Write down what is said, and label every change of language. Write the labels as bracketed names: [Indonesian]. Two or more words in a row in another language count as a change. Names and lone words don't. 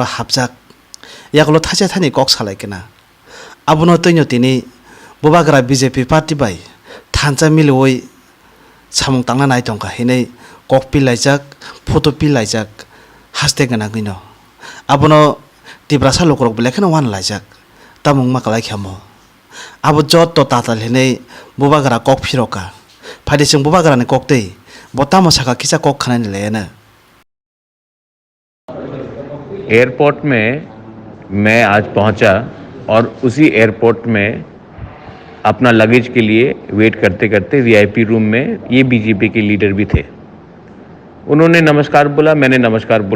[Kok Borok] हाबजाक यागलो थासे थानि कक सालायकेना आबुनो तैनो तिनि बोबाग्रा बीजेपी पार्टी बाय थानचा मिलवै सामुं तांना नाय दंका हिनै कक पिलायजाक फटो पिलायजाक हास्ते गना गइनो आबुनो तिब्रासा लोकरक बेलेखनो वान लायजाक तामुं माकलाय ख्यामो आबो जत तो ताताल हिनै बोबाग्रा कक फिरका फाइदेसिं बोबाग्रानि ककतै बतामो साका किसा कक खानानि लेना [Hindi] एयरपोर्ट में मैं आज पहुंचा और उसी एयरपोर्ट में अपना लगेज के लिए वेट करते करते वीआईपी रूम में ये बीजेपी के लीडर भी थे। उन्होंने नमस्कार बोला, मैंने नमस्कार बोला।